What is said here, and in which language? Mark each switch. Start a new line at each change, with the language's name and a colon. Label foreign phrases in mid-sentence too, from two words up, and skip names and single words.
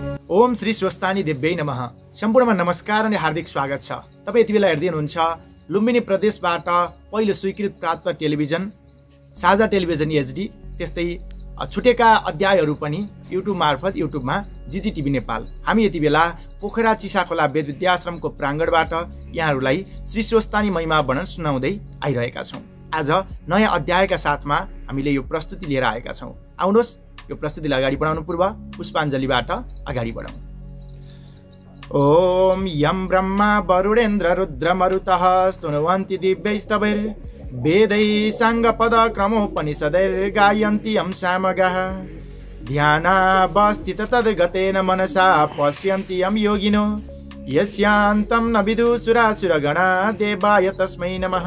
Sanskrit: ओम श्री स्वस्तानी देव्यै नमः।
Nepali: सम्पूर्णमा नमस्कार अनि हार्दिक स्वागत छ। तपाईँ यति बेला हेर्दै हुनुहुन्छ लुम्बिनी प्रदेशबाट पहिलो स्वीकृत प्राप्त टेलिभिजन साझा टेलिभिजन एचडी, त्यस्तै छुटेका अध्यायहरू पनि युट्युब मार्फत युट्युबमा जिजिटिभी नेपाल। हामी यति बेला पोखरा चिसाखोला वेद विद्याश्रमको प्राङ्गणबाट यहाँहरूलाई श्री स्वस्तानी महिमा वर्णन सुनाउँदै आइरहेका छौँ। आज नयाँ अध्यायका साथमा हामीले यो प्रस्तुति लिएर आएका छौँ। आउनुहोस् यो प्रस्तुतिलाई अगाडि बढाउनु पूर्व पुष्पाञ्जलीबाट अगाडि बढौँ।
Sanskrit: ओम यम ब्रह्मा वरुणेन्द्र रुद्र मरुतः स्तुनुवन्ति दिव्यैस्तवैर् वेदैः साङ्गपद क्रमोपनिषदैर्गायन्ति यं सामगाः ध्यानावस्थित तद्गतेन मनसा पश्यन्ति यं योगिनो यस्यान्तं न विदुषुरासुरगणा देवाय तस्मै नमः।